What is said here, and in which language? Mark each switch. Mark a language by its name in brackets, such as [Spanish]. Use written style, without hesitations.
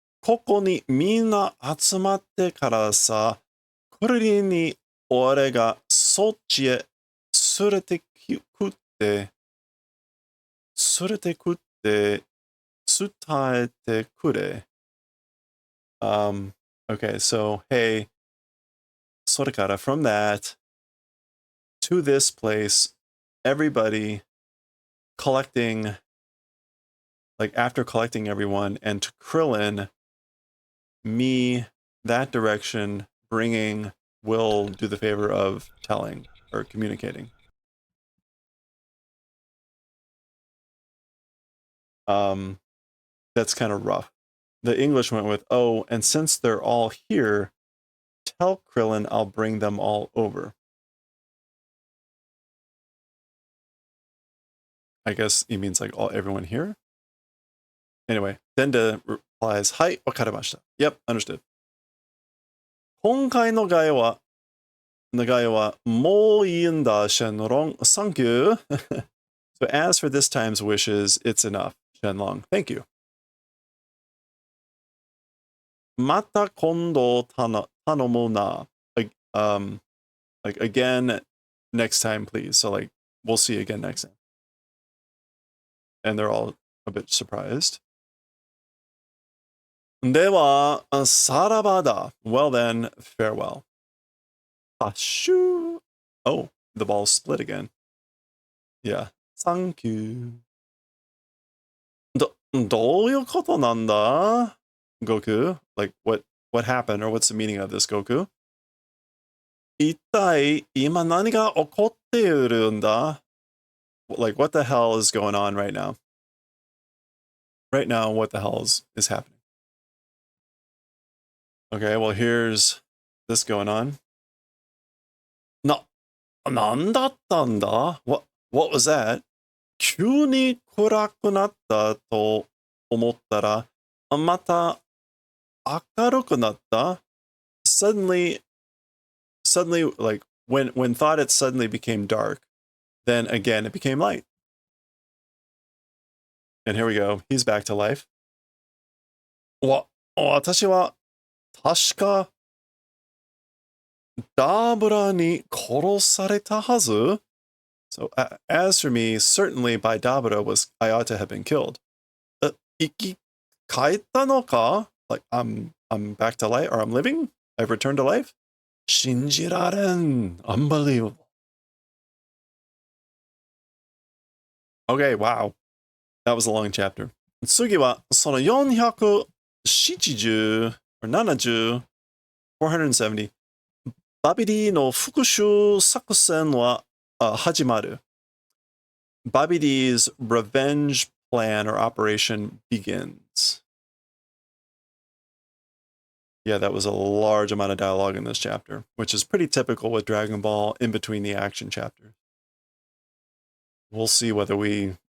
[Japanese] ここにみんな集まってからさ、クリリンに俺がそっちへ連れてくって、伝えてくれ. [English] Okay, so, hey, [Japanese] それから [English] from that to this place, everybody collecting, like after collecting everyone, and to Krillin, me, that direction, bringing, will do the favor of telling or communicating. That's kind of rough. The English went with, oh, and since they're all here, tell Krillin I'll bring them all over. I guess he means like everyone here. Anyway, Denda replies, [Japanese] Hai, wakarimashita. [English] Yep, understood. [Japanese] 今回の願いはもういいんだ, Shenlong. [English] Thank you. So as for this time's wishes, it's enough, Shenlong. Thank you. [Japanese] また今度頼むな. [English] Like again, next time, please. So like, we'll see you again next time. And they're all a bit surprised. [Japanese] では、さらばだ. [English] Well then, farewell. Shoo. Oh, the ball's split again. Yeah. Thank you. [Japanese] どういうことなんだ? [English] Goku? Like, what happened, or what's the meaning of this, Goku? [Japanese] 一体、今何が起こっているんだ? [English] Like, what the hell is going on right now? Right now, what the hell is happening? Okay, well, here's this going on. [Japanese] なんだったんだ? [English] What was that? [Japanese] 急に暗くなったと思ったら、また明るくなった? [English] Suddenly, like, when thought it suddenly became dark, then again it became light. And here we go. He's back to life. [Japanese] 私は確かダブラに殺されたはず? [English] So, as for me, certainly by Dabura I ought to have been killed. [Japanese] 生き返ったのか? [English] Like, I'm back to life, or I'm living? I've returned to life? [Japanese] 信じられん. [English] Unbelievable. Okay, wow. That was a long chapter. [Japanese] 次は、その470 [English] or 70, 470. [Japanese] バビディの復讐作戦は始まる. [English] Babidi's revenge plan or operation begins. Yeah, that was a large amount of dialogue in this chapter, which is pretty typical with Dragon Ball in between the action chapters. We'll see whether we